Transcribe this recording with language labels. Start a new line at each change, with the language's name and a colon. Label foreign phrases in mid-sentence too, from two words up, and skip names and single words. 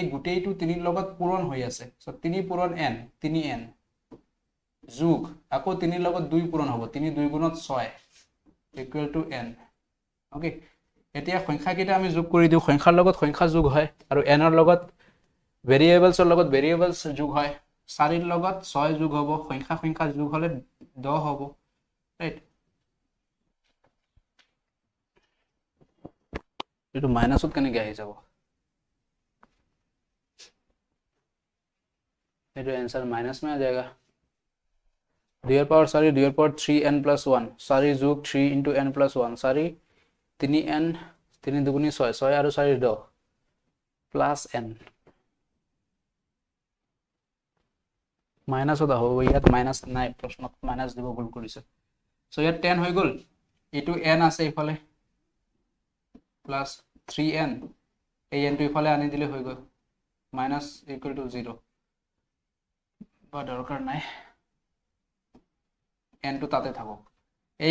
Assamese: গোটেইটো 3 ৰ লগত পূৰণ হৈ আছে সো 3 পূৰণ n 3n যোগ আকৌ 3 ৰ লগত 2 পূৰণ হ'ব 3 2 গুণত 6
English: equal to
Assamese: n অ'কে এতিয়া সংখ্যাকেইটা আমি যোগ কৰি দিওঁ সংখ্যাৰ লগত সংখ্যা যোগ হয় আৰু n ৰ লগত ভেৰিয়েবলছৰ লগত ভেৰিয়েবলছ যোগ হয় 4 ৰ লগত 6 যোগ হ'ব সংখ্যা যোগ হ'লে 10 হ'ব ৰাইট এইটো মাইনাছত কেনেকৈ আহি যাব এইটো
Hindi: आंसर माइनस में आ जाएगा
Assamese: 2 पावर 4 2 पावर 3n + 1 4 যোগ 3 * n + 1 4 3n 3 দুগুণী 6 6 আৰু 4 10 প্লাস n মাইনাছত হ'ব ইয়াত মাইনাস নাই প্ৰশ্নত মাইনাস দিব ভুল কৰিছে সো ইয়াত 10 হৈ গ'ল এটো n আছে ইফালে প্লাস 3n এই n টো ইফালে আনি দিলে হৈ গ'ল মাইনাস
English: equal to
Assamese: 0 বা দৰকাৰ নাই n টো তাতে থাকক এই